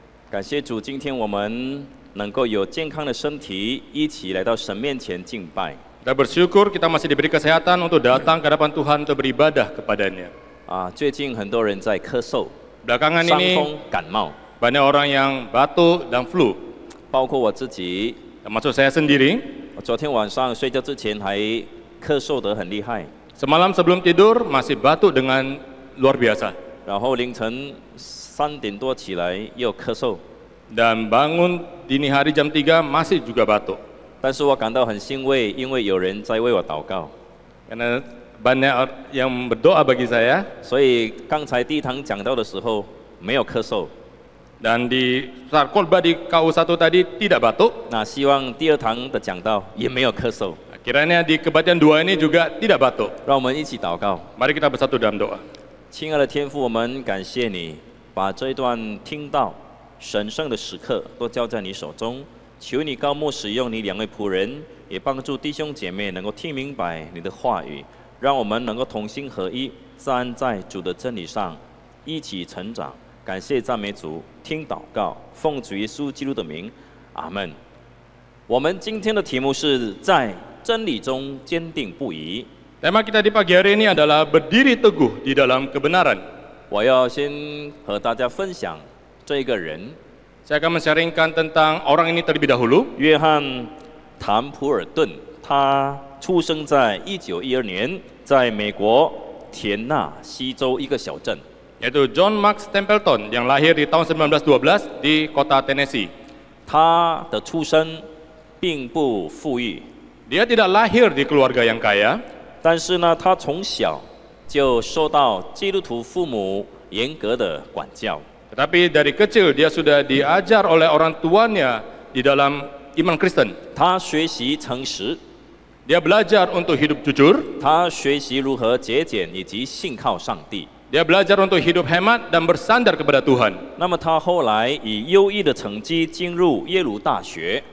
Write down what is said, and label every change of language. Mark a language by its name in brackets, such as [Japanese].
[Chinese] 感谢主，今天我们能够有健康的身体，一起来到神面前敬拜。 [Indonesian] Kita bersyukur kita masih diberi kesehatan untuk datang ke hadapan Tuhan untuk beribadah kepadanya. [Chinese] 最近很多人在咳嗽、 [Indonesian] Belakangan [Chinese] 伤 [Indonesian] ini [Chinese] 风、感冒， [Indonesian] banyak orang yang batuk dan flu, [Chinese] 包括我自己。 [Indonesian] termasuk saya sendiri. [Chinese] 我昨天晚上睡觉之前还咳嗽得很厉害， [Indonesian] Semalam sebelum tidur masih batuk dengan luar biasa. [Chinese] 然后凌晨3点多起来又咳嗽， [Indonesian] Dan bangun dini hari jam 3 masih juga batuk. [Chinese] 但是我感到很欣慰，因为有人在为我祷告， [Indonesian] Karena banyak yang berdoa bagi saya. [Chinese] 所以刚才第一堂讲到的时候没有咳嗽。 [Indonesian] Dan di saat khotbah di KU1 tadi tidak batuk. [Chinese] 那希望第二堂的讲道也没有咳嗽。 [Indonesian] Kiranya di kebaktian 2 ini juga tidak batuk. [Chinese] 让我们一起祷告。 [Indonesian] Mari kita bersatu dalam doa. [Chinese] 亲爱的天父，我们感谢你，把这一段听到神圣的时刻都交在你手中。求你高牧使用你2位仆人，也帮助弟兄姐妹能够听明白你的话语，让我们能够同心合一，站在主的真理上，一起成长。感谢赞美主，听祷告，奉主耶稣基督的名，阿门。我们今天的题目是在真理中坚定不移。 [Indonesian] Tema kita di pagi hari ini adalah berdiri teguh di dalam kebenaran. [Chinese] 我要先和大家分享这一个人， [Indonesian] Saya akan men-sharingkan tentang orang ini terlebih dahulu. [Chinese] 约翰·谭普尔顿，他出生在1912年，在美国田纳西州一个小镇。 [Indonesian] Yaitu John Max Templeton yang lahir di tahun 1912 di kota Tennessee. [Chinese] 他的出身并不富裕， [Indonesian] Dia tidak lahir di keluarga yang kaya, [Chinese] 但是呢，他从小就受到基督徒父母严格的管教。 [Indonesian] tetapi dari kecil dia sudah diajar oleh orang tuanya di dalam iman Kristen. [Chinese] 他学习诚实， [Indonesian] Dia belajar untuk hidup jujur, [Chinese] 他学习如何节俭以及信靠上帝。 [Indonesian] dia belajar untuk hidup hemat dan bersandar kepada Tuhan. [Chinese] 那么他后来以优异的成绩进入耶鲁大学，